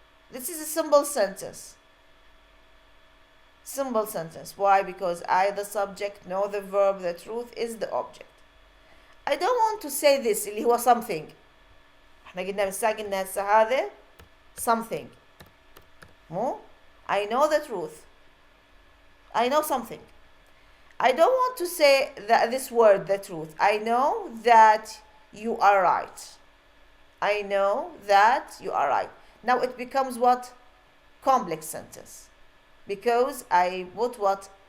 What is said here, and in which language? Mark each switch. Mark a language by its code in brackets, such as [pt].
[en] This is a simple sentence. Simple sentence. Why? Because I the subject, know the verb, the truth is the object. I don't want to say this [ar] اللي هو [en] something. [ar] احنا قلنا قلنا هسه هذا something. [en] مو I know the truth. I know something. I don't want to say that this word the truth. I know that you are right. I know that you are right. Now it becomes what? Complex sentence. Because I put what?